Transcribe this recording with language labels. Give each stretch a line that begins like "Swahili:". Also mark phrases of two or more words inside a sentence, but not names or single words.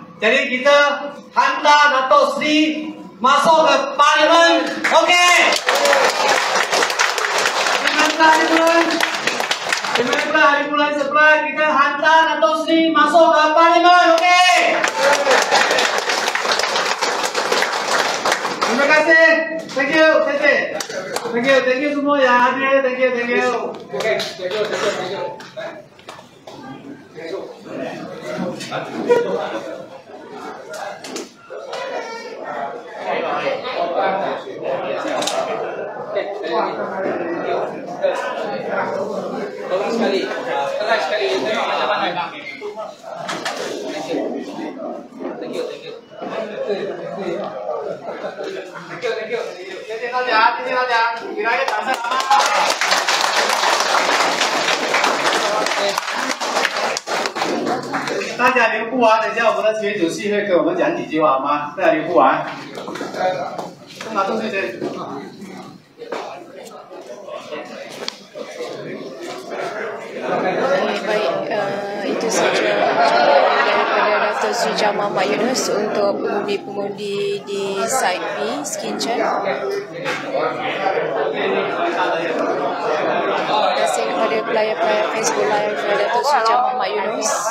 Malay: Jadi kita hantar Datuk Sri masuk ke Parlimen. Okey. Hari bulan sebelah kita hantar Datuk Sri masuk ke Parlimen. Okey. Terima kasih.
English: Thank you. Thank you
Malay: semua yang hadir.
English: Thank you. Okay, thank you.
Malay: Tolong sekali, tengok macam mana.
English: Thank you.
Chinese: 谢谢大家，给大家掌声好吗？大家留不完，等一下我们的群主席会给我们讲几句话好吗？大家留不完。干嘛都是这？
Malay: Baik, itu saja daripada Datuk Sri Jamal Mak Yunus untuk pengundi-pengundi di Site B, Sekincan. Terima kasih kepada pelayar-pelayar Facebook Live Datuk Sri Jamal Mak Yunus.